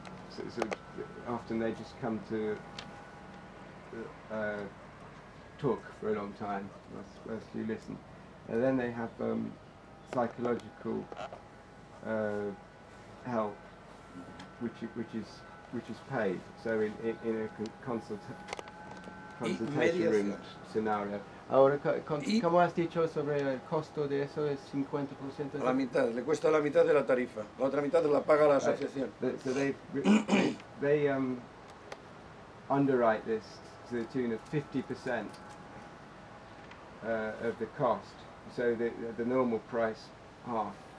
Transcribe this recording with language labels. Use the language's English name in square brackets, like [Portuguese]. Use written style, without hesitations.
[English] So often they just come to talk for a long time, whilst you listen. And then they have psychological help, which is paid. So in a consultation room scenario. [Spanish] Ahora, ¿cómo has dicho sobre el costo de eso? ¿Es 50%? La mitad, le cuesta la mitad de la tarifa. La otra mitad la paga la asociación. [English] So they underwrite this to the tune of 50% of the cost. So the normal price, half.